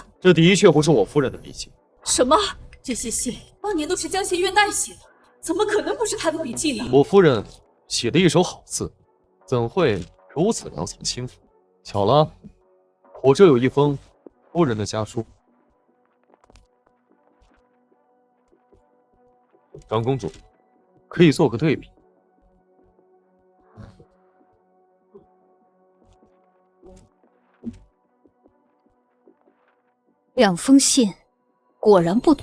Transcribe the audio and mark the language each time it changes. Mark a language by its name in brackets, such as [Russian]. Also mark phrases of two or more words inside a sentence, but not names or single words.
[Chinese] 這的確不是我夫人的筆記。什麼？這些信當年都是江弦月代寫的，怎麼可能不是她的筆記呢？我夫人寫的一手好字，怎會如此良藏輕浮？巧了，我這有一封夫人的家書。長公主，可以做個對比。兩封信，果然不同。